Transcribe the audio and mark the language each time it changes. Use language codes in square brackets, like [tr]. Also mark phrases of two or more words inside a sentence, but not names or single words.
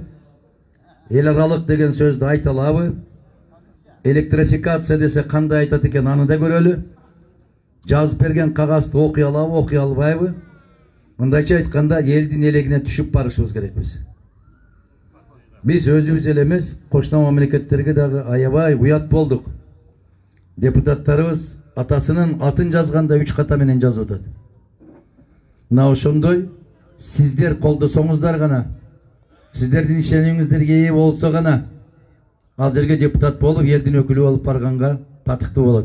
[ky] Эл аралык деген сөздү айта алабы? Электрификация десе кандай айтат экен, аны да көрөлү. Жазып берген кагазды окуй алабы, окуй албайбы? Мындайча айтканда элдин элегине түшүп барышыбыз керек биз. Биз өзүбүз эле эмес, коңшу мамлекеттерге дагы аябай уят болдук. Депутаттарыбыз атасынын атын жазганда 3 ката менен жазып атат. Мына ошондой сиздер колдосоңуздар гана, сиздердин ишенимиңиздерге ээ болсо гана ал жерге депутат болуп, элдин өкүлү болуп барганга татыктуу болот.